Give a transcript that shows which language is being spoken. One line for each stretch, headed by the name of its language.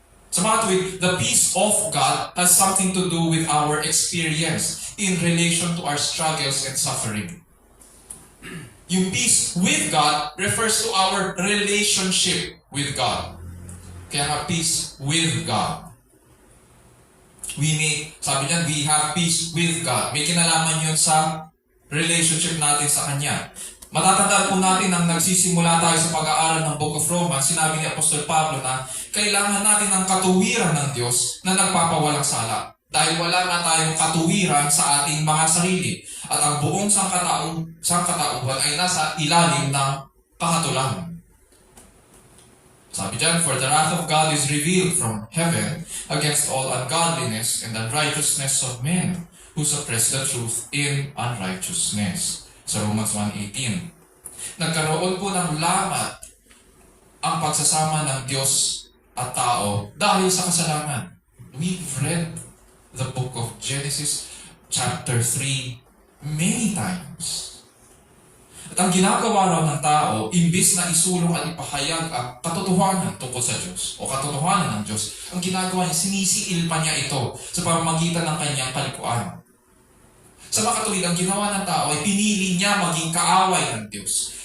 Filipino: Sa mga tuwid,
English: the peace of God has something to do with our experience in relation to our struggles and suffering. Yung peace with God refers to our relationship with God.
Filipino: Kaya nga,
English: peace with God.
Filipino: Sabi niyan,
English: we have peace with God.
Filipino: May kinalaman yun sa relationship natin sa Kanya. Matatandaan po natin nang nagsisimula tayo sa pag-aaral ng Book of Romans, sinabi ni Apostol Pablo na kailangan natin ng katuwiran ng Diyos na nagpapawalang sala. Dahil wala na tayong katuwiran sa ating mga sarili. At ang buong sangkatauhan ay nasa ilalim ng kahatulan. Sabi dyan,
English: for the wrath of God is revealed from heaven against all ungodliness and unrighteousness of men who suppress the truth in unrighteousness.
Filipino: Sa Romans 1:18. Nagkaroon po ng lamat ang pagsasama ng Diyos at tao dahil sa kasalanan.
English: We've read the book of Genesis chapter 3 many times.
Filipino: At ang ginagawa raw ng tao, imbis na isulong at ipahayag ang katotohanan tungkol sa Diyos o katotohanan ng Diyos, ang ginagawa niya, sinisiil pa niya ito sa pamamagitan ng kanyang kalikuan. Sa makatuwid, ang ginawa ng tao ay pinili niya maging kaaway ng Diyos.